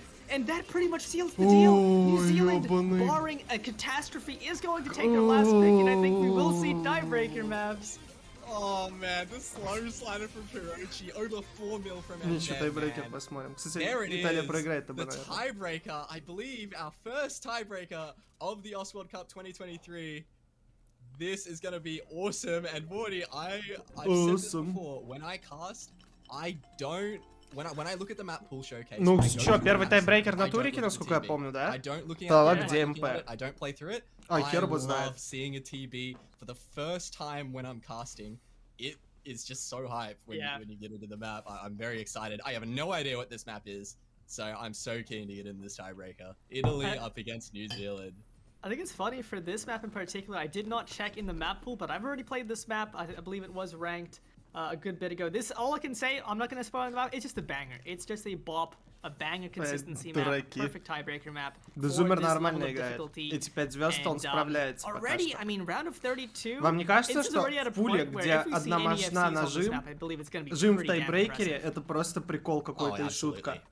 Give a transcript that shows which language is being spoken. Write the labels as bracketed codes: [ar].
[en] And that pretty much seals the deal. New Zealand, barring a catastrophe, is going to take their last pick, and I think we will see tiebreaker maps. Oh man, the slow slider from Kurochi, over 4 mil from [ru] Ничего, тайбрейкер посмотрим. Кстати, Италия проиграет тобой, наверное. [en] The tiebreaker, I believe, our first tiebreaker of the Oswald Cup 2023. This is gonna be awesome, and Morty, I've said this before, when I cast, I don't... When I look at the map pool showcase, [ru] ну, что, первый тайбрейкер на турике, насколько я помню, да? Талала, где МП? А, хер бы знает. [en] Seeing a TB for the first time when I'm casting, it is just so hype when you get into the map. I'm very excited. I have no idea what this map is, so I'm so keen to get in this tiebreaker. Italy up against New Zealand. I think it's funny for this map in particular. I did not check in the map pool, but I've already played this map. I believe it was ranked a good bit ago. This, all I can say, I'm not going to spoil the map, it's just a banger. It's just a bop, a banger consistency map, perfect tiebreaker map. [ru] Зумер нормально играет. Эти 5 звезд он справляется пока что. Вам не кажется, что в пуле, где одна мощна нажим, жим в тайбрейкере, это просто прикол какой-то и шутка?